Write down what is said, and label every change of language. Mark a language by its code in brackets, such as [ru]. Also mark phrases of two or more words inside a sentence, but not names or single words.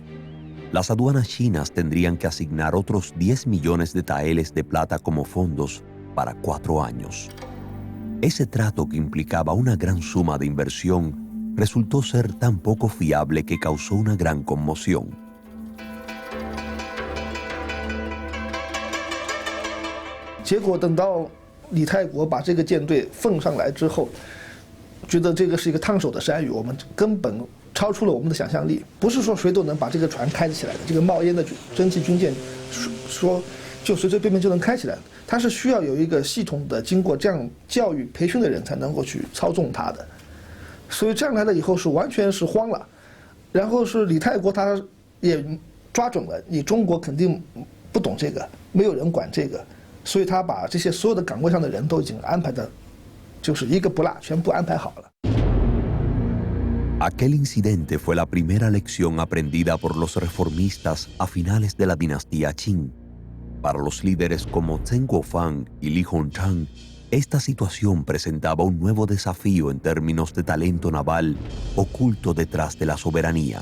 [es] Las aduanas chinas tendrían que asignar otros 10 millones de taeles de plata como fondos para 4 años. Ese trato, que implicaba una gran suma de inversión, resultó ser tan poco fiable que causó una gran conmoción. [zh] 结果等到李泰国把这个舰队奉上来之后，觉得这个是一个烫手的山芋，我们根本超出了我们的想象力。不是说谁都能把这个船开起来的，这个冒烟的蒸汽军舰，说就随随便便就能开起来的。它是需要有一个系统的经过这样教育培训的人才能够去操纵它的。所以这样来了以后是完全是慌了。然后是李泰国他也抓准了你中国肯定不懂这个，没有人管这个，所以他把这些所有的岗位上的人都已经安排的，就是一个不落，全部安排好了。 [es] Aquel incidente fue la primera lección aprendida por los reformistas a finales de la dinastía Qing. Para los líderes como Zheng Guofang y Li Hongzhang, esta situación presentaba un nuevo desafío en términos de talento naval oculto detrás de la soberanía.